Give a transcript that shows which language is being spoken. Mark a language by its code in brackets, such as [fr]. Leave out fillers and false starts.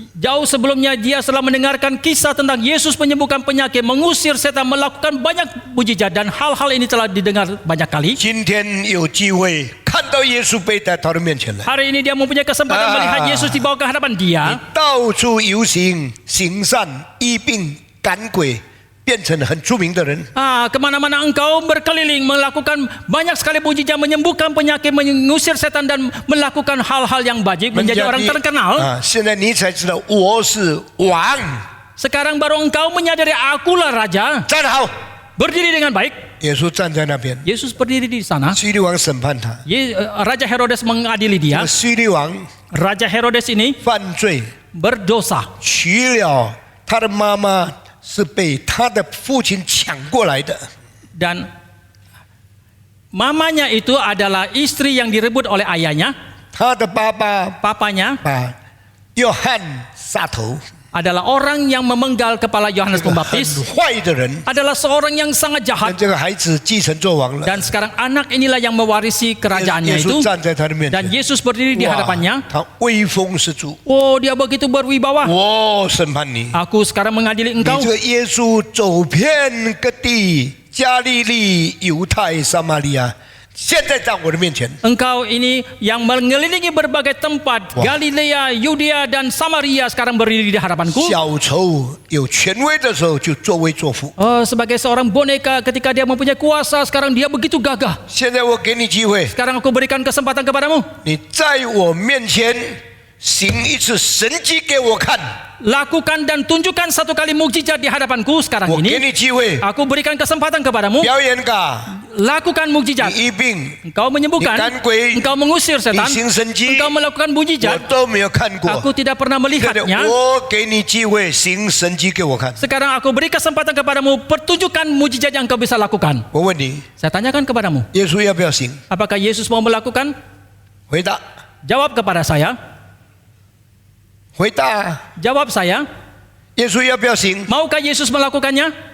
[id] Jauh sebelumnya dia telah mendengarkan kisah tentang Yesus menyembuhkan penyakit, mengusir setan, melakukan banyak mujizat, dan hal-hal ini telah didengar banyak kali. [zh] 今天有机会看到耶稣被带到他的面前来， [id] Hari ini dia mempunyai kesempatan melihat Yesus dibawa ke hadapan dia. [zh] 到处游行行善医病赶鬼，变成很出名的人。 [id] Kemana-mana engkau berkeliling melakukan banyak sekali mujizat, menyembuhkan penyakit, mengusir setan, dan melakukan hal-hal yang baik, menjadi orang terkenal. [zh] 现在你才知道我是王。 [id] Sekarang baru engkau menyadari akulah raja. [zh] 站好， [id] Berdiri dengan baik. [zh] 耶稣站在那边， [id] Yesus berdiri di sana. [zh] 希律王审判他。 [id] Raja Herodes mengadili [zh] 这 [id] dia. [zh] 个希律王 [id] Raja Herodes ini [zh] 犯罪， [id] berdosa. [zh] 娶了他的妈妈，是被他的父亲抢过来的。 [id] Dan mamanya itu adalah istri yang direbut oleh ayahnya. [zh] 他的爸爸 [id] Papanya [zh] 把约翰杀头， [id] adalah orang yang memenggal kepala Yohanes [zh] 很 [id] Pembaptis. [zh] 坏的人。 [id] Adalah seorang yang sangat [zh] 那 [id] jahat. [zh] 这个孩子继承做王了， [id] Dan sekarang anak inilah yang mewarisi [zh] 耶 [id] kerajaannya [zh] 稣 [id] itu. [zh] 站在他的面 [id] Dan [zh] 前， [id] Yesus berdiri di [zh] 哇 [id] hadapannya. [zh] 他威风十足。 [id] Oh, dia begitu berwibawa. [zh] 我审判你， [id] Aku sekarang mengadili [zh] 你 [id] engkau. [zh] 这个耶稣走遍各地，加利利、犹太、撒玛利亚，现在在我的面前。 [id] Engkau ini yang mengelilingi berbagai tempat, Wah. Galilea, Yudea, dan Samaria sekarang berdiri di hadapanku. [zh] 小丑有权威的时候就作威作福， [id] Sebagai seorang boneka, ketika dia mempunyai kuasa, sekarang dia begitu gagah. [zh] 现在我给你机会， [id] Sekarang aku berikan kesempatan kepadamu. [zh] 你在我面前行一次神迹给我看， [id] Lakukan dan tunjukkan satu kali mukjizat di hadapanku sekarang [zh] 我给 [id] ini. [zh] 你机会 [id] Aku berikan kesempatan kepadamu. [zh] 表演噶， [id] Lakukan mukjizat. [zh] 你医病 [id] Engkau menyembuhkan, [zh] 你赶鬼， [id] engkau mengusir [zh] 你 [id] setan, [zh] 行神迹， [id] engkau melakukan [zh] 我 [id] mukjizat. [zh] 都没有看过。 [id] Aku tidak pernah [zh] 现在 [id] melihatnya. [zh] 我给你机会行神迹给我看。 [id] Sekarang aku beri kesempatan kepadamu, pertunjukkan mukjizat yang kau bisa lakukan. [zh] 我问你， [id] Saya tanyakan kepadamu, [zh] 耶稣要不要行？ [id] apakah Yesus mau melakukan? [zh] 回答， [id] Jawab kepada saya. [zh] 回答， [id] Jawab saya. [zh] 耶稣要不要行？ [id] Maukah Yesus melakukannya?